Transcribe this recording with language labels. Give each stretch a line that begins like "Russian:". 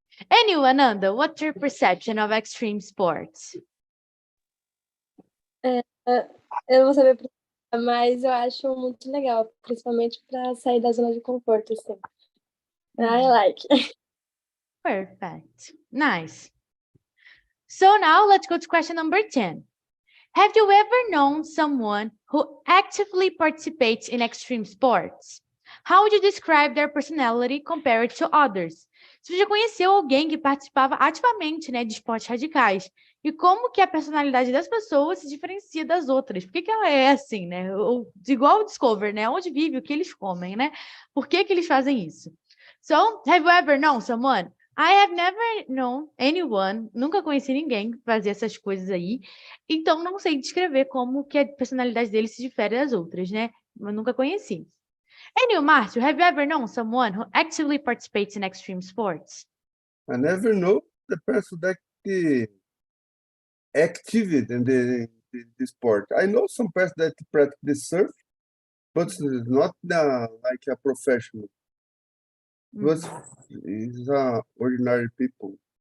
English: And you, Ananda, what's your perception of extreme sports?
Portuguese: Eu não vou saber, mas eu acho muito legal, principalmente para sair da zona de conforto, assim.
English: I like. Perfect. Nice. So now let's go to question number 10. Have you ever known someone who actively participates in extreme sports? How would you describe their personality compared to others?
Portuguese: Você já conheceu alguém que participava ativamente, né, de esportes radicais? E como que a personalidade das pessoas se diferencia das outras? Por que ela é assim, né? Igual o Discover, né? Onde vive, o que eles comem, né? Por que eles fazem isso?
English: So, have you ever known someone? I have never known anyone,
Portuguese: nunca conheci ninguém que fazia essas coisas aí, então não sei descrever como que a personalidade dele se difere das outras, né? Eu nunca conheci.
English: And you, Márcio, have you ever known someone who actively participates in extreme sports? I never know the person that active in the sport. I know some person that practice the surf, but not like a professional. But it's ordinary people.